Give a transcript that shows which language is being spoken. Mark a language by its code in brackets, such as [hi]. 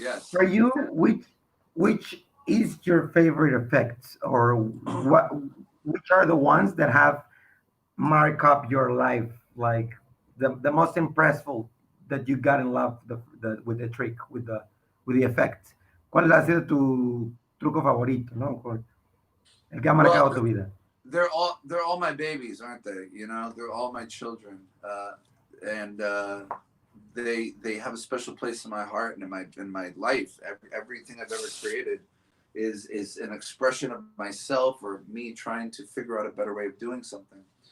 [en] for you, which is your favorite effects, or what? Which are the ones that have mark up your life, like the most impressive that you got in love with the trick, with the effect? [es] ¿Cuál ha sido tu truco favorito, no? El que ha [en] Well, [es] marcado tu vida. [en] they're all my babies, aren't they? They're all my children, and they have a special place in my heart and in my life. Everything I've ever created is an expression of myself or me trying to figure out a better way of doing something.